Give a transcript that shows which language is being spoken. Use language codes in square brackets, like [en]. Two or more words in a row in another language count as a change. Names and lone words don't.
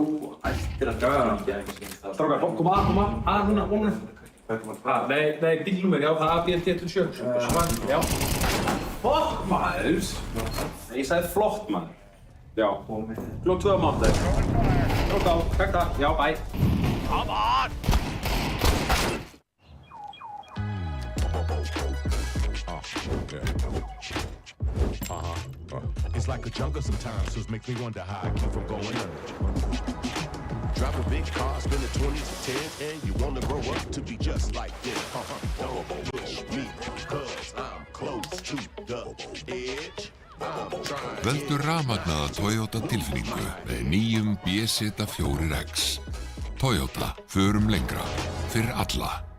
[is] Ættir að draga hann. Strákar, koma, núna. Nei, bílnúmer, já, það er BLT27. Já. Flott, maður. Ég sagði flott, maður. Já. Klokk 2 á mánudag. Klokk á, takk, já, [en] bye. Come on! It's like a jungle sometimes, so it makes me wonder how I keep from going under. Drive a big car, spend the 20s and 10s, and you wanna grow up to be just like them. Don't push me, cause I'm close to the edge. [is] Veldu rafmagnaða Toyota tilfinningu með nýjum BZ4X. Toyota, förum lengra, fyrir alla.